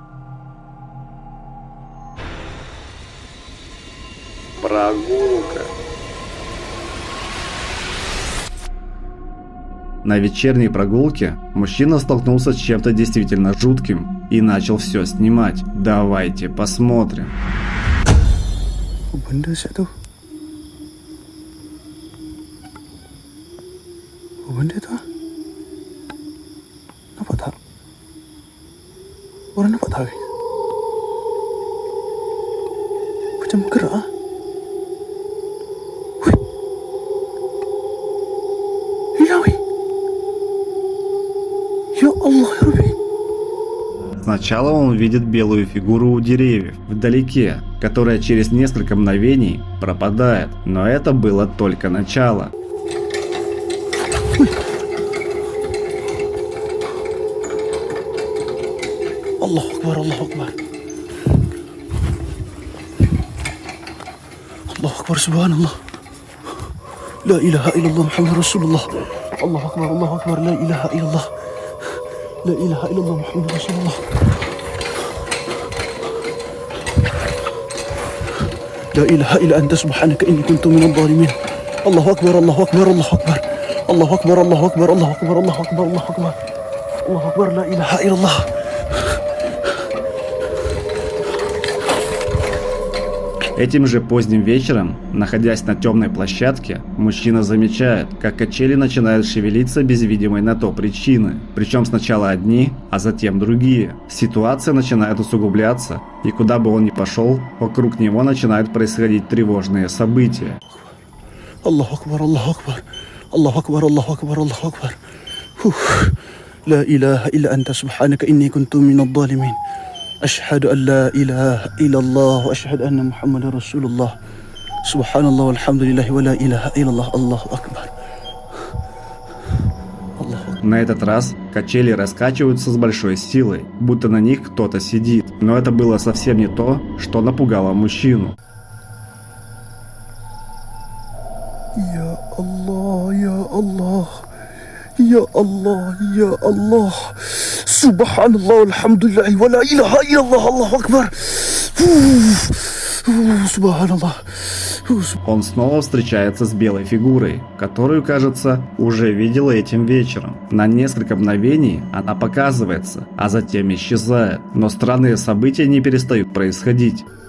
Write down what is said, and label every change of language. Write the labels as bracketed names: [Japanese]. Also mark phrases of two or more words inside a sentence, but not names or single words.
[Russian] Прогулка. На вечерней прогулке мужчина столкнулся с чем-то действительно жутким и начал все снимать. Давайте посмотрим. [Malay] Benda siap tu. Benda tu. Nampak tak? Orang nampak tak? Macam gerak ah. [Russian] Сначала он видит белую фигуру у деревьев, вдалеке, которая через несколько мгновений пропадает. Но это было только начало. [Arabic] الله أكبر الله أكبر. الله أكبر سبحان الله. لا إله إلا الله محمد رسول الله. الله أكبر لا إله إلا الله. لا إله إلا الله محمد رسول الله لا إله إلا أنت سبحانك إني كنت من الظالمين الله أكبر الله أكبر الله أكبر الله أكبر الله أكبر الله أكبر الله أكبر الله أكبر الله أكبر لا إله إلا الله. [Russian] Этим же поздним вечером, находясь на темной площадке, мужчина замечает, как качели начинают шевелиться без видимой на то причины. Причем сначала одни, а затем другие. Ситуация начинает усугубляться, и куда бы он ни пошел, вокруг него начинают происходить тревожные события. [Arabic] الله أكبر الله أكبر الله أكبر الله أكبر الله أكبر. لا إله إلا أنت سبحانك إني كنت من الظالمين أشهد أن لا إله إلا الله وأشهد أن محمد رسول الله سبحان الله والحمد لله ولا إله إلا الله الله أكبر. [Russian] На этот раз качели раскачиваются с большой силой, будто на них кто-то сидит. Но это было совсем не то, что напугало мужчину. [Arabic] يا الله يا الله. يا الله يا الله سبحان الله والحمد لله ولا إله إلا الله الله أكبر سبحان الله. [Russian] Он снова встречается с белой фигурой, которую, кажется, уже видел этим вечером. На несколько мгновений она показывается, а затем исчезает. Но странные события не перестают происходить.